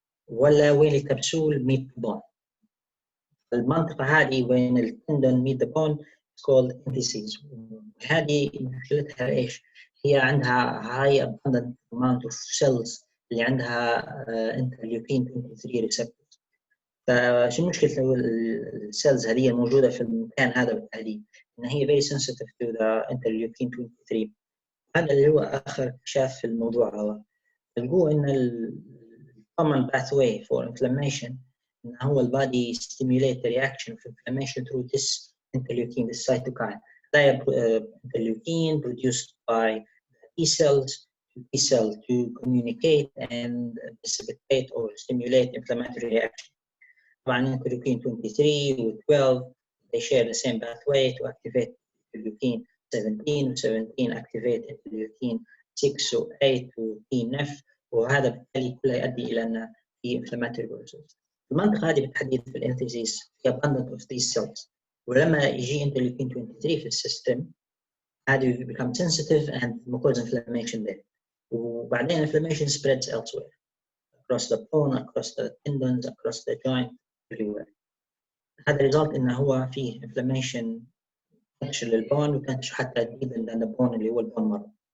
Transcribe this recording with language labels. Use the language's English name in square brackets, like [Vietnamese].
[Arabic] ولا وين الكبسول [English] meet the bone. [Arabic] المنطقة هذه وين التندون [English] meet the bone is called enthesis. [Arabic] هذه مشكلتها ايش؟ هي عندها [English] high abundant amount of cells [Arabic] اللي عندها [English] interleukin 23 receptors. [Arabic] فشو مشكلة السيلز هذه الموجودة في المكان هذا بالتحديد؟ إن هي [English] very sensitive to the interleukin 23. [Arabic] هذا اللي هو آخر اكتشاف في الموضوع هذا. لقوا إن [English] common pathway for inflammation [Arabic] إن هو البادي [English] stimulate the reaction of inflammation through this interleukin, this cytokine. Interleukin produced by T cells to T cell to communicate and precipitate or stimulate inflammatory reaction. [Arabic] طبعا [English] interleukin 23 و 12 they share the same pathway to activate interleukin 17 و 17 activate interleukin 6 و 8 و TNF [Arabic] وهذا بالتالي كله يؤدي الى ان في [English] inflammatory process. [Arabic] المنطقه هذه بالتحديد في الانثيسيس هي [English] abundant of these cells [Arabic] ولما يجي [English] interleukin 23 [Arabic] في السيستم هذه [English] become sensitive and cause inflammation there [Arabic] وبعدين [English] inflammation spreads elsewhere across the bone, across the tendons, across the joint, everywhere. [Arabic] هذا result انه هو فيه inflammation تنتشر للبون وتنتشر حتى [English] deeper than the bone [Arabic] اللي هو البون مرض.